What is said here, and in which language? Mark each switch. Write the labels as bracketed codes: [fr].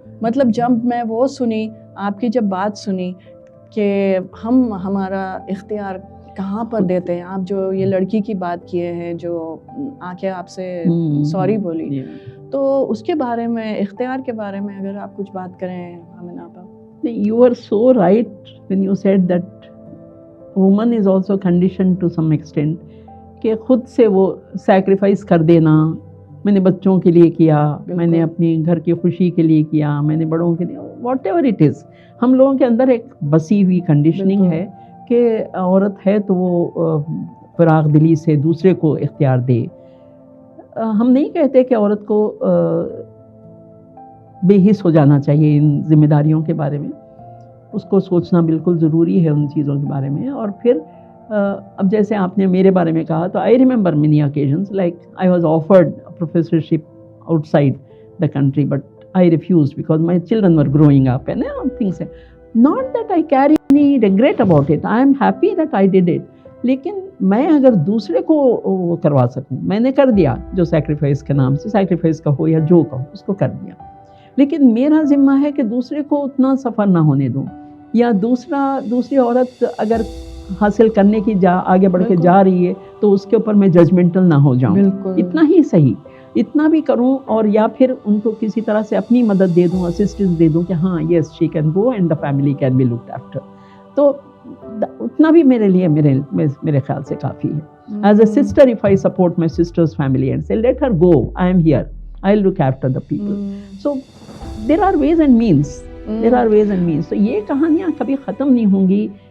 [ur] مطلب جب میں وہ سنی، آپ کی جب بات سنی کہ ہم ہمارا اختیار کہاں پر دیتے ہیں. آپ جو یہ لڑکی کی بات کیے ہیں جو آ کے آپ سے سوری بولی، تو اس کے بارے میں، اختیار کے بارے میں اگر آپ کچھ بات کریں آمنہ آپا. [en] You are so right when you said that woman is also conditioned to some extent [ur] کہ خود سے وہ سیکریفائس کر دینا. میں نے بچوں کے لیے کیا، میں نے اپنی گھر کی خوشی کے لیے کیا، میں نے بڑوں کے لیے، [en] Whatever it is. [ur] ہم لوگوں کے اندر ایک بسی ہوئی کنڈیشننگ ہے کہ عورت ہے تو وہ فراغ دلی سے دوسرے کو اختیار دے. ہم نہیں کہتے کہ عورت کو بے حس ہو جانا چاہیے ان ذمہ داریوں کے بارے میں. اس کو سوچنا بالکل ضروری ہے ان چیزوں کے بارے میں. اور پھر اب جیسے آپ نے میرے بارے میں کہا تو [en] I remember many occasions like I was offered professorship outside the country, but I refused because my children were growing up and things. Not that I carry any regret about it. I am happy that I did it. [ur] لیکن میں اگر دوسرے کو وہ کروا سکوں، میں نے کر دیا جو سیکریفائس کے نام سے، سیکریفائس کا ہو یا جو کا ہو، اس کو کر دیا. لیکن میرا ذمہ ہے کہ دوسرے کو اتنا سفر نہ ہونے دوں، یا دوسری عورت اگر حاصل کرنے کی آگے بڑھ کے جا رہی ہے تو اس کے اوپر میں ججمنٹل نہ ہو جاؤں. اتنا ہی صحیح، اتنا بھی کروں. اور یا پھر ان کو کسی طرح سے اپنی مدد دے دوں، اسسٹنس دے دوں کہ ہاں [en] Yes she can go and the family can be looked after. [ur] تو اتنا بھی میرے لیے میرے خیال سے کافی ہے. [en] As a sister if I support my sister's family and say let her go, I am here, I will look after the people. So there are ways and means, [ur] تو یہ کہانیاں کبھی ختم نہیں ہوں گی.